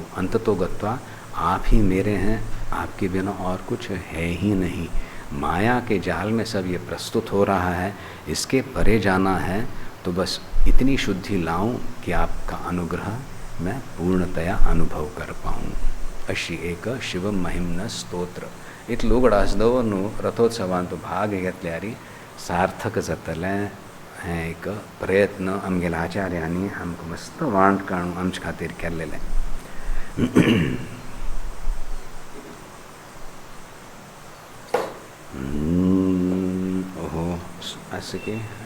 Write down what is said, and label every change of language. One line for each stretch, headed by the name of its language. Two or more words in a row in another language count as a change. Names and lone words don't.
Sanskrit: अंततो गत्वा
Hindi: आप ही मेरे हैं, आपके बिना और कुछ है ही नहीं. माया के जाल में सब ये प्रस्तुत हो रहा है, इसके परे जाना है तो बस इतनी शुद्धि लाऊं कि आपका अनुग्रह मैं पूर्णतया अनुभव कर पाऊँ.
Konkani: अशी एक शिव महिम्न स्तोत्र इतलू गडासदवनु रथोत्सवांत भाग घेतल्यारी सार्थक जातलें. हें एक प्रयत्न आमगेल्या आचार्यांनी आमकां मस्त वांट काडून आमचे खातीर केल्लेलें. ओहो असं की